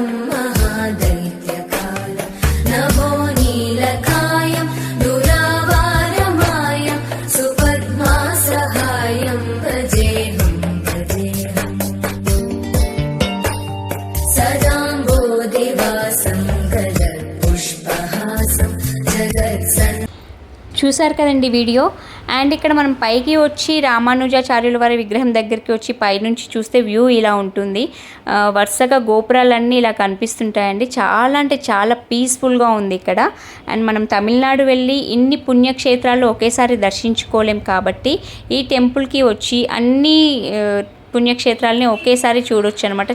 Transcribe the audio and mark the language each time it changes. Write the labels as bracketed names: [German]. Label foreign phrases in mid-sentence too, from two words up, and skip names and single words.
[Sanskrit] महादैत्यकालं नभो नीलकायं दुरावारमायं सुपद्मासहायं भजेऽहं सदाम्बोधिवासं गजत्पुष्पहासं जगत्सन्. [Telugu] చూసారు కదండి వీడియో. అండ్ ఇక్కడ మనం పైకి వచ్చి రామానుజాచార్యుల వారి విగ్రహం దగ్గరికి వచ్చి పైనుంచి చూస్తే వ్యూ ఇలా ఉంటుంది. వరుసగా గోపురాలన్నీ ఇలా కనిపిస్తుంటాయండి. చాలా అంటే చాలా పీస్ఫుల్గా ఉంది ఇక్కడ. అండ్ మనం తమిళనాడు వెళ్ళి ఇన్ని పుణ్యక్షేత్రాలు ఒకేసారి దర్శించుకోలేం కాబట్టి ఈ టెంపుల్కి వచ్చి అన్ని పుణ్యక్షేత్రాలని ఒకేసారి చూడొచ్చు అనమాట.